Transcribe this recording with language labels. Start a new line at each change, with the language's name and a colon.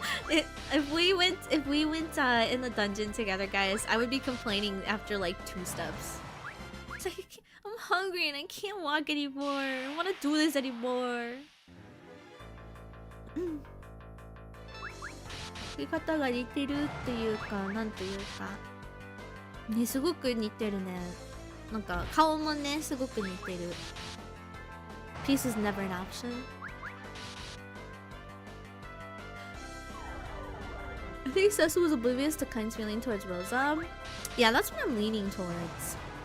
English: If we went in the dungeon together, guys, I would be complaining after like 2 steps. It's like, I'm hungry and I can't walk anymore. I don't want to do this anymore.
Japanese: 作り方が似てるっていうか、なんていうか。ね、すごく似てるね。なんか顔もね、すごく似てる。
English: Peace is never an option. I think Cecil was oblivious to Kain's feeling towards Rosa. Yeah, that's what I'm leaning towards.